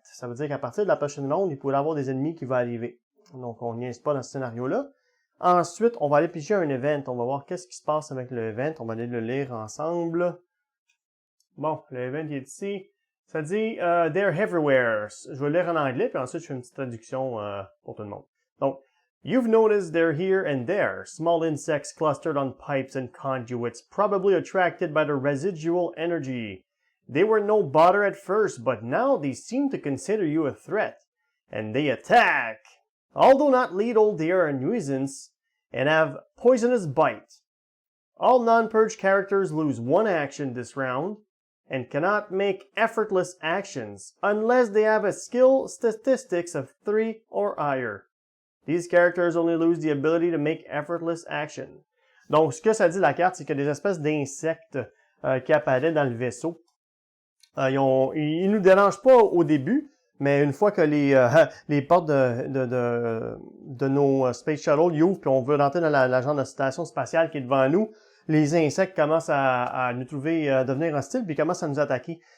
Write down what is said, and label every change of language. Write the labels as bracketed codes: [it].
[fr] Ça veut dire qu'à partir de la prochaine ronde, il pourrait y avoir des ennemis qui vont arriver. Donc, on n'y est pas dans ce scénario-là. Ensuite, on va aller piger un event. On va voir qu'est-ce qui se passe avec le event. On va aller le lire ensemble. Bon, l'event est ici. Ça dit [en] They're everywhere. [fr] Je vais le lire en anglais, puis ensuite je fais une petite traduction pour tout le monde. [en] Donc, You've noticed they're here and there, small insects clustered on pipes and conduits, probably attracted by the residual energy. They were no bother at first, but now they seem to consider you a threat, and they attack. Although not lethal, they are a nuisance and have poisonous bite. All non-purge characters lose 1 action this round, and cannot make effortless actions unless they have a skill statistics of 3 or higher. These characters only lose the ability to make effortless action. [fr] Donc, ce que ça dit la carte, c'est qu'il y a des espèces d'insectes qui apparaissent dans le vaisseau. Ils nous dérangent pas au début, mais une fois que les portes de nos Space Shuttle ouvrent puis on veut rentrer dans la genre de station spatiale qui est devant nous, les insectes commencent à nous trouver, à devenir hostiles, puis commencent à nous attaquer.